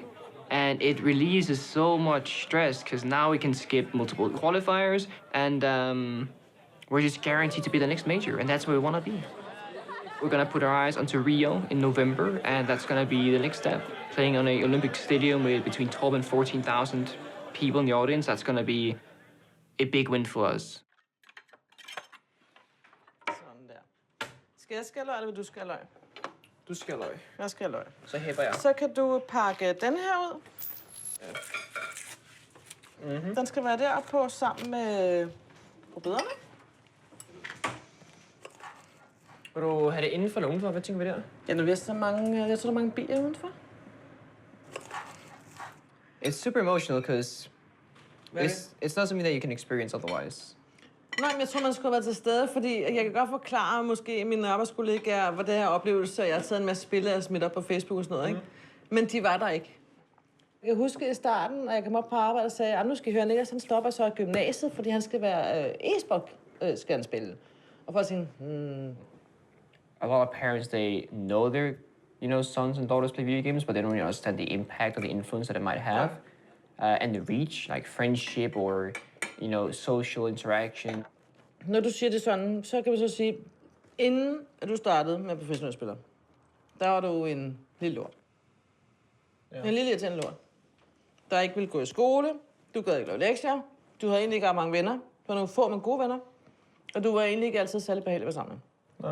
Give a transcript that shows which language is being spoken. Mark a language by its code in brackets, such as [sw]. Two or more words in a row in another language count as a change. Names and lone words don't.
[en] And it releases so much stress because now we can skip multiple qualifiers and we're just guaranteed to be the next major, and that's where we want to be. We're going to put our eyes onto Rio in November, and that's going to be the next step. Playing on an Olympic stadium with between 12 and 14,000 people in the audience, that's going to be a big win for us. [da] Sådan der. Skal jeg skære løg, eller vil du skære løg? Du skærer løg. Jeg skærer løg. Så hæpper jeg. Så kan du pakke den her ud. Mm-hmm. Den skal være deroppe sammen med rødbederne. Vil du have det indenfor eller udenfor? Hvad tænker vi der? Ja, nu er så mange, jeg tror, der er mange bier udenfor. [en] It's super emotional because it's not something that you can experience otherwise. [da] Nej, men jeg tror, man skulle have været til stede, fordi jeg kan godt forklare måske mine arbejdskollegaer, hvad det her oplevelse, jeg har taget en masse spillere og smidt op på Facebook og sådan noget, ikke? Men de var der ikke. Jeg kan huske i starten, når jeg kom op på arbejde og sagde, nu skal I høre, Niclas, han stopper så i gymnasiet, fordi han skal være e-sport, skal han spille. Og folk siger, [en] A lot of parents, they know their, sons and daughters play video games, but they don't really understand the impact or the influence that it might have, and the reach, like friendship or, social interaction. [da] Når du siger det sådan, så kan vi så sige, inden at du startede med professionelle spillere, der var du en lille lort. Ja. En lille irriterende lort, der ikke ville gå i skole, du gad ikke lave lektier, du havde egentlig ikke ret mange venner, du var nogle få, men gode venner, og du var egentlig ikke altid særlig behagelig at være sammen med.